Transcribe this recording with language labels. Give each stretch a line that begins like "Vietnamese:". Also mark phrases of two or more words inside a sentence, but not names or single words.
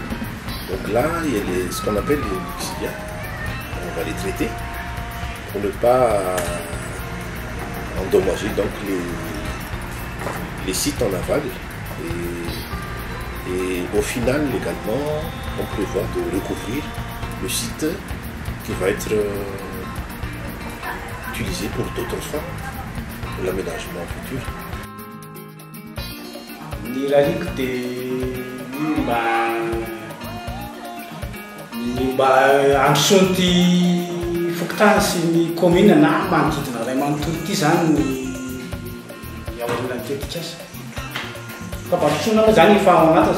French: Donc là, il y a ce qu'on appelle les lixivias. On va les traiter pour ne pas endommager donc les sites en aval. Et au final, également, on prévoit de recouvrir le site qui va être utilisé pour d'autres fins, pour l'aménagement futur.
Malagasy: Androsoany ty fokotany sy ny commune na manodidina ray manontolo ty zany ny aolona mitetika azy fa mbampitsoina moa zany efa ao anatiny